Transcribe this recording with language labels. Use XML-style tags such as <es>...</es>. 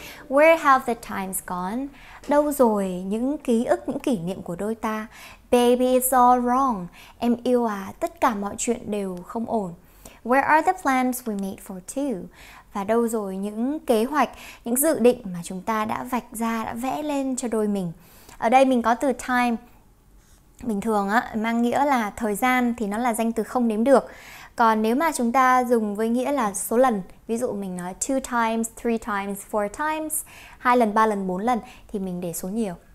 <en>Where have the times gone?</en> <vi>Đâu rồi những ký ức, những kỷ niệm của đôi ta?</vi> <en>Baby, it's all wrong.</en> <vi>Em yêu à, tất cả mọi chuyện đều không ổn.</vi> <en>Where are the plans we made for two?</en> <vi>Và đâu rồi những kế hoạch, những dự định mà chúng ta đã vạch ra, đã vẽ lên cho đôi mình. Ở đây mình có từ time. Bình thường á, mang nghĩa là thời gian thì nó là danh từ không đếm được. Còn nếu mà chúng ta dùng với nghĩa là số lần, ví dụ mình nói 2 times, 3 times, 4 times, 2 lần, 3 lần, 4 lần thì mình để số nhiều.</vi>